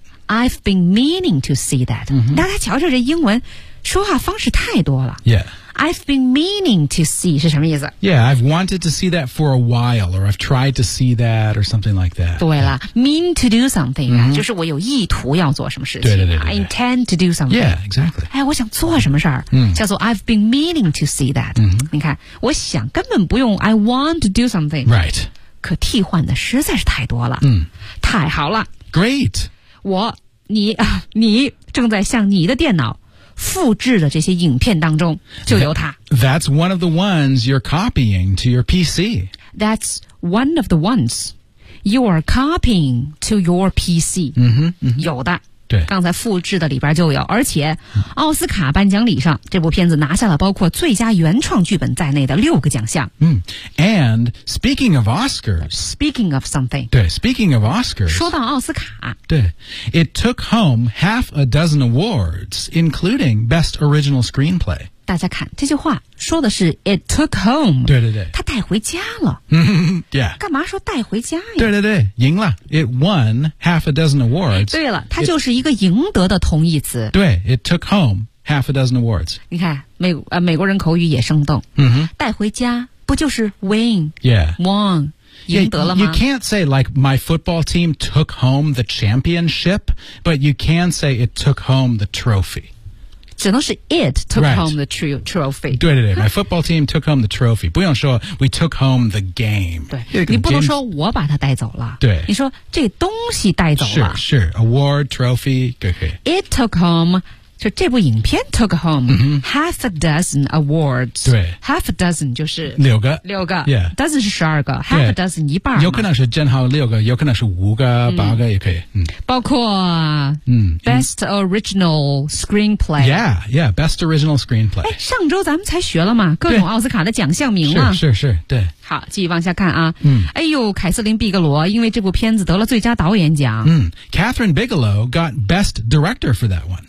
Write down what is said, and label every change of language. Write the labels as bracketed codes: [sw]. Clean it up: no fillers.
[en] I've been meaning to see that、mm-hmm. [zh] 大家瞧瞧这英文说话方式太多了 [en] Yeah I've been meaning to see [zh] 是什么意思 [en] Yeah, I've wanted to see that for a while Or I've tried to see that Or something like that 对了、yeah. Mean to do something、mm-hmm. [zh] 就是我有意图要做什么事情对对对对对 [en] I intend to do something Yeah, exactly [zh] 哎，我想做什么事儿、嗯、叫做 [en] I've been meaning to see that、 [zh] 嗯、你看我想根本不用 [en] I want to do something Right [zh] 可替换的实在是太多了、嗯、太好了 [en] Great [zh] 我你正在向你的电脑复制的这些影片当中就有它 [en] That's one of the ones you're copying to your PC That's one of the ones you're copying to your PC [zh] 嗯哼有的对刚才复制的里边就有而且奥斯卡颁奖礼上这部片子拿下了包括最佳原创剧本在内的六个奖项 [en] 嗯 And speaking of Oscars Speaking of something 对 Speaking of Oscars [zh] 说到奥斯卡 [en] 对 It took home half a dozen awards including Best Original Screenplay [zh] 大家看这句话说的是 [en] It took home [zh] 对对对他带回家了 [en] Yeah [zh] 干嘛说带回家呀对对对赢了 [en] It won half a dozen awards [zh] 对了它就是一个赢得的同义词 [en] 对 It took home half a dozen awards [zh] 你看美国人口语也生动、 mm-hmm. 带回家不就是 win [en] Yeah won [zh] 赢得了吗 [en] You can't say like my football team took home the championship but you can say it took home the trophy [zh] 只能是 [en] it took、right. home the trophy 对对对 my football team took home the trophy [zh] 不用说 [en] we took home the game [zh] 对你不能说我把它带走了对你说这东西带走了是、sure, 是、sure. award trophy 对对 [en] it took home [zh] 就这部影片 [en] took home、 mm-hmm. half a dozen awards [zh] 对 half a dozen 就是六个 yeah dozen 是十二个 half a dozen 一半有可能是正好六个有可能是五个、嗯、八个也可以嗯 [en] 包括Best Original Screenplay Yeah, yeah, Best Original Screenplay [zh] 哎，上周咱们才学了嘛各种奥斯卡的奖项名嘛是是是对好继续往下看啊、嗯、哎呦凯瑟琳·毕格罗因为这部片子得了最佳导演奖 [en] 嗯 Catherine Bigelow got Best Director for that one